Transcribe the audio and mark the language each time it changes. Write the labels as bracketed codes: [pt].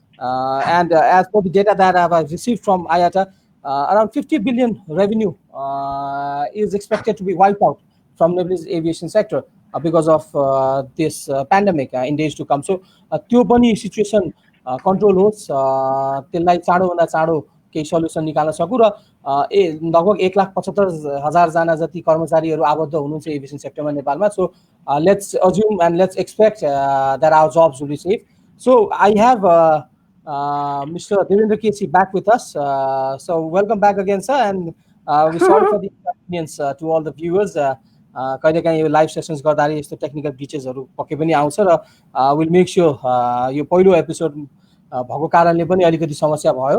[en] And as per the data that I have received from IATA, around 50 billion revenue is expected to be wiped out from Nepal's aviation sector because of this pandemic in days to come. [ne] So, त्यो पनि situation control होस्, त्यसलाई चाँडोभन्दा चाँडो केही solution निकाल्न सकौँ र लगभग 1,75,000 जना जति कर्मचारीहरू आबद्ध हुनुहुन्छ एभिएसन सेक्टरमा नेपालमा। [en] So let's assume and let's expect that our jobs will be safe. So I have Mr. Debendra K.C back with us. So welcome back again, sir, and we sorry for the inconvenience to all the viewers. [ne] कहिलेकाहीँ यो live sessions गर्दाखेरि यस्तो technical ग्लिचेसहरू पक्कै पनि आउँछ र [en] will make sure [ne] यो पहिलो एपिसोड भएको कारणले पनि अलिकति समस्या भयो।